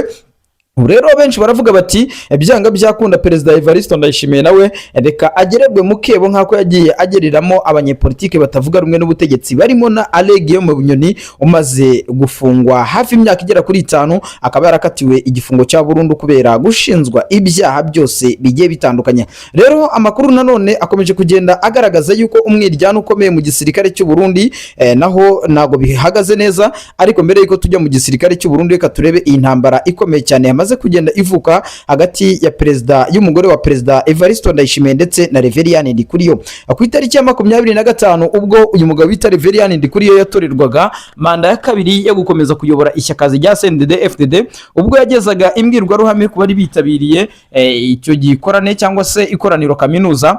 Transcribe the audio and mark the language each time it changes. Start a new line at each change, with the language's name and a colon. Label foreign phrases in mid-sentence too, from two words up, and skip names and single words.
Kinyarwanda: Rero benshi baravuga bati byanga byakunda Perezida Evariste Ndayishimiye nawe reka agererwe mu kebo nk'ako yagiye ageriramo abanyepolitike batavuga rumwe n'ubutegetsi, barimo na Aregueme Bunyoni umaze gufungwa hafi imyaka igera kuri 5, akaba yarakatiwe igifungo cya burundu kubera gushinzwa ibyaha byose bigiye bitandukanye. Rero amakuru nanone akomeje kugenda agaragaza yuko umwiryano ukomeye mu gisirikare cy'u Burundi, naho nago bihagaze neza. Ariko mbere yuko tujya mu gisirikare cy'u Burundi, reka turebe iyi ntambara ikomeye cyane yamaze kugenda ivuka hagati ya y'umugore wa Perezida Evariste Ndayishimiye ndetse na Reverien Ndikuriyo ku itariki ya 25, ubwo uyu mugabo bita Reverien Ndikuriyo yatorerwaga manda ya kabiri yo gukomeza kuyobora ishyaka rya CNDD FDD, ubwo yagezaga imbwirwaruhame ku bari bitabiriye icyo gikorane cyangwa se ikoraniro kaminuza.